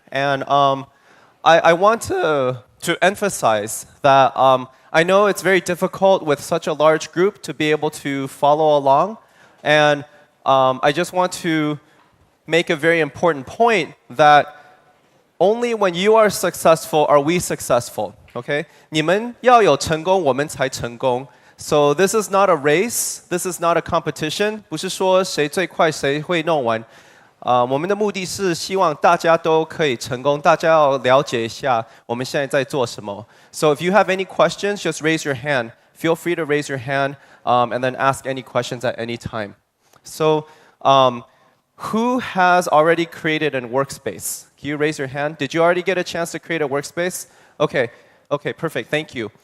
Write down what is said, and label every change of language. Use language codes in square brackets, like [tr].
[en] And I want to emphasize that I know it's very difficult with such a large group to be able to follow along. And I just want to make a very important point that only when you are successful are we successful. OK? [zh] 你们要有成功，我们才成功。 [en] So this is not a race. This is not a competition. [zh] 不是说谁最快谁会弄完。我们的目的是希望大家都可以成功，大家要了解一下我们现在在做什么。 [en] So if you have any questions, just raise your hand. Feel free to raise your hand and then ask any questions at any time. So who has already created a workspace? Can you raise your hand? Did you already get a chance to create a workspace? Okay, perfect. Thank you.